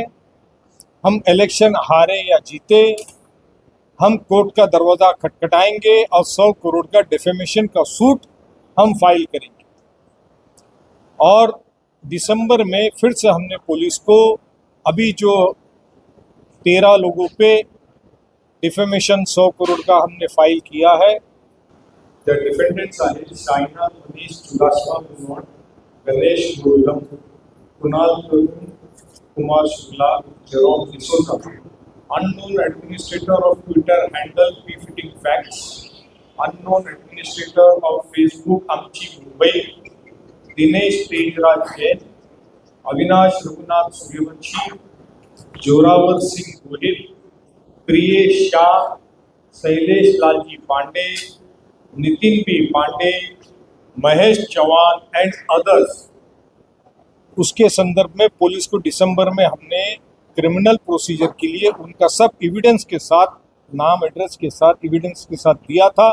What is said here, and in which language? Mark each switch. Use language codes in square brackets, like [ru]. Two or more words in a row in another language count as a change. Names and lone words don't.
[hi] हम इलेक्शन हारे या जीते, हम कोर्ट का दरवाज़ा खटखटाएंगे और 100 करोड़ का डिफेमेशन का सूट हम फाइल करेंगे। और दिसंबर में फिर से हमने पुलिस को अभी जो 13 लोगों पे डिफेमेशन 100 करोड़ का हमने फाइल किया है। [en] The defendants are Saina Manish Chudasma Punwar, Ganesh Gautam, Kunal Kumar Shukla, Jerome D'Souza, unknown administrator of Twitter handle Befitting Facts, unknown administrator of Facebook Amchi Mumbai, Dinesh Tejraj Jain, Avinash Raghunath Suryavanshi, Joravar Singh Gohil, Priyesh Shah, Sailesh Lalji Pandey, नितिन पी पांडे, महेश चौहान and others. [hi] उसके संदर्भ में पुलिस को दिसंबर में हमने [en] criminal procedure [hi] के लिए उनका सब एविडेंस के साथ, नाम एड्रेस के साथ, एविडेंस के साथ दिया था।